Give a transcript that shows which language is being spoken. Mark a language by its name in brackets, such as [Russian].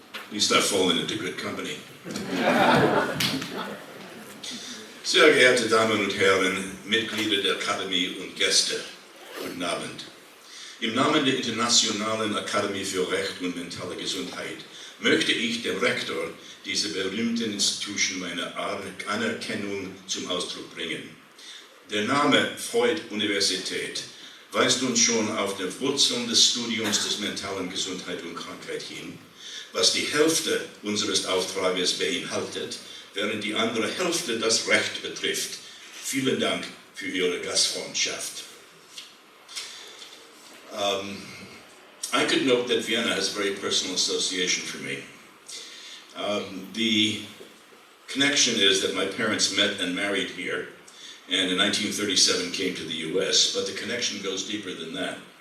[English] You start falling into good company. [German] Sehr geehrte Damen und Herren, Mitglieder der Akademie und Gäste, guten Abend. Im Namen der Internationalen Akademie für Recht und mentale Gesundheit möchte ich dem Rektor dieser berühmten Institution meine Anerkennung zum Ausdruck bringen. Der Name Freud-Universität weist uns schon auf die Wurzeln des Studiums des mentalen Gesundheit und Krankheit hin, was die Hälfte unseres Auftrages beinhaltet, während die andere Hälfte das Recht betrifft. Vielen Dank für Ihre Gastfreundschaft. [English] I could note that Vienna has a very personal association for me. The connection is that my parents met and married here, and in 1937 came to the US, but the connection goes deeper than that.